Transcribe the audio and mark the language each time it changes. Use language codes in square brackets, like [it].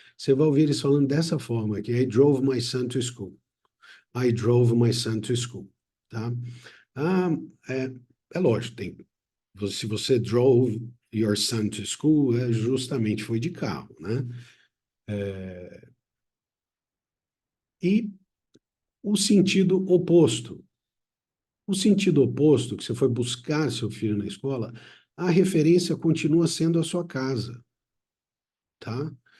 [pt] Você vai ouvir eles falando dessa forma, que é [en] I drove my son to school. I drove my son to school, tá? [pt] Ah, é, é lógico, se você [en] drove your son to school, [pt] justamente foi de carro, né? E o sentido oposto. O sentido oposto, que você foi buscar seu filho na escola, a referência continua sendo a sua casa, tá?